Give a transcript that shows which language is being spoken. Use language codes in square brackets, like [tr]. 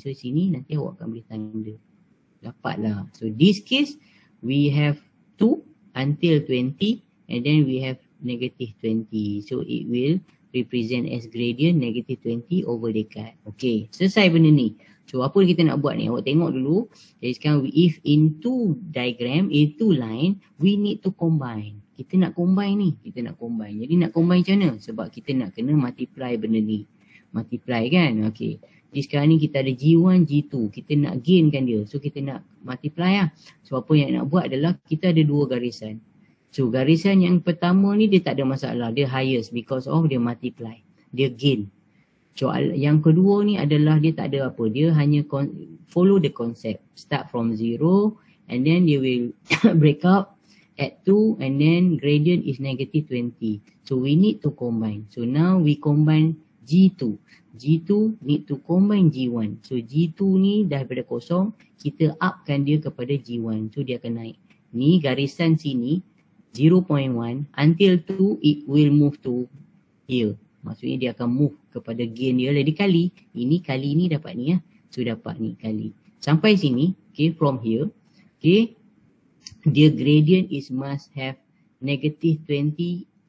[ms] So sini nanti awak akan boleh tanda. Dapatlah. [en] So this case we have 2 until 20 and then we have negative 20. So it will represent as gradient negative 20 over decade. [ms] Okay, selesai benda ni. So apa kita nak buat ni? Awak tengok dulu. Jadi sekarang [en] if in two diagram, in two line, we need to combine. [ms] Kita nak combine ni. Kita nak combine. Jadi nak combine macam mana? Sebab kita nak kena multiply benda ni. Multiply kan? Okay. Jadi sekarang ni kita ada G1, G2. Kita nak gainkan dia. So kita nak multiply lah. So apa yang nak buat adalah kita ada dua garisan. So garisan yang pertama ni dia tak ada masalah. [en] Dia highest because of dia multiply. [ms] Dia gain. So yang kedua ni adalah dia tak ada apa. Dia hanya [en] follow the concept. Start from 0 and then they will break up at 2 and then gradient is negative 20. So we need to combine. So now we combine G2. G2 need to combine G1. [ms] So G2 ni daripada kosong, kita upkan dia kepada G1. So dia akan naik. Ni garisan sini [en] 0.1 until 2 it will move to here. [ms] Maksudnya dia akan move kepada gain dia. Jadi kali ni dapat ni ya. So dapat ni kali. Sampai sini, [en] okay, from here, okay, dia gradient is must have negative 20.